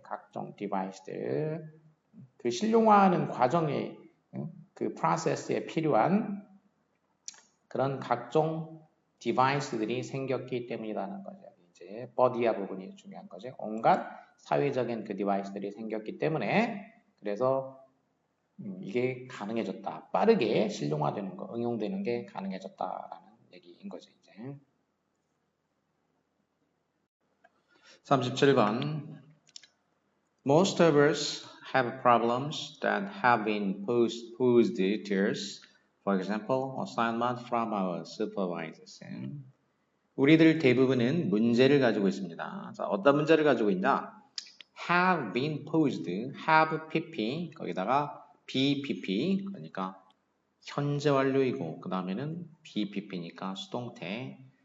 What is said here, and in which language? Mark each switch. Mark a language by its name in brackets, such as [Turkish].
[Korean] 각종 디바이스들. 그 실용화하는 과정에 그 프로세스에 필요한 그런 각종 디바이스들이 생겼기 때문이라는 거죠. 이제 버디아 부분이 중요한 거죠. 온갖 사회적인 그 디바이스들이 생겼기 때문에 그래서 이게 가능해졌다. 빠르게 실용화되는 거, 응용되는 게 가능해졌다라는 얘기인 거죠. 이제 37번 [English] Most of us have problems that have been posed to us. For example, assignment from our supervisors. [Korean] 우리들 대부분은 문제를 가지고 있습니다. 자, 어떤 문제를 가지고 있냐? [English] have been posed, [Korean] have pp, 거기다가 bpp, 그러니까 현재 완료이고 그 다음에는 bpp니까 수동태.